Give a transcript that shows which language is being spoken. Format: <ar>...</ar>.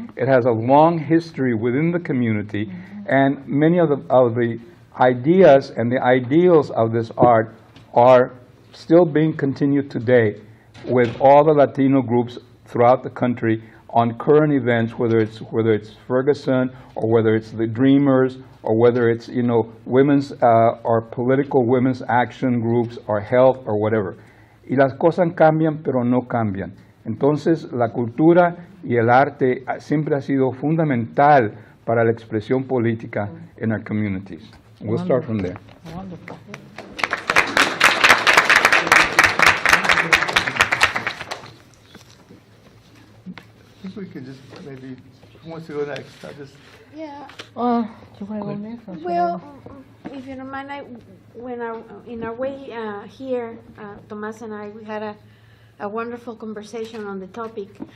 <en>It has a long history within the community, and many of the ideas and the ideals of this art are still being continued today with all the Latino groups throughout the country on current events, whether it's Ferguson or whether it's the Dreamers or whether it's, you know, women's or political women's action groups or health or whatever.</en> <es>Y las cosas cambian, pero no cambian. Entonces, la cultura y el arte siempre ha sido fundamental para la expresión política</es> <en>in our communities. We'll start from there. Wonderful. I think we can just maybe, who wants to go next? Yeah. Do you want to go next? Or should I Well, go? if you don't mind, in our way here, Tomas and I, we had a wonderful conversation on the topic.</en>